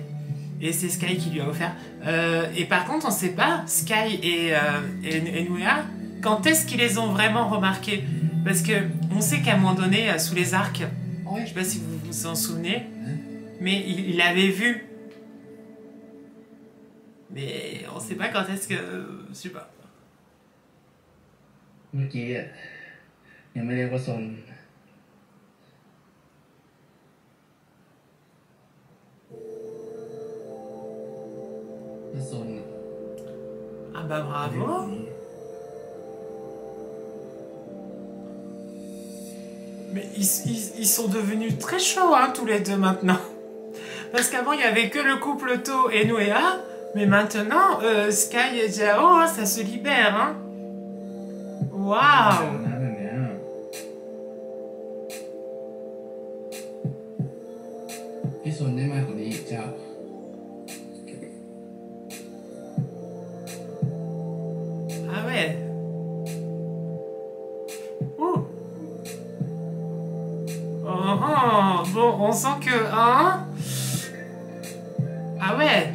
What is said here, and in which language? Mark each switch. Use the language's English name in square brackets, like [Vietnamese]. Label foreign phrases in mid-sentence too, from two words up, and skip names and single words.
[French] Et c'est Sky qui lui a offert. Et par contre, on sait pas, Sky et Nouéa, quand est-ce qu'ils les ont vraiment remarqués? Parce que on sait qu'à un moment donné, sous les arcs, je sais pas si vous vous en souvenez, mais il l'avait vu. Mais on sait pas quand est-ce que... je sais pas. [Thai] เมื่อกี้อะยังไม่เรียกว่าซน ถ้าซน [French] Ah bah bravo. Mais ils sont devenus très chauds, hein, tous les deux maintenant. Parce qu'avant, il y avait que le couple To et Nouéa. Mais maintenant, Sky et Jao, hein, ça se libère. Hein. Waouh. [Thai] นะแบบเนี้ย พี่ซนได้มากกว่านี้อีกเจ้า [French] Ah ouais. Ouh. Oh, oh. Bon, on sent que... Hein. Ah ouais.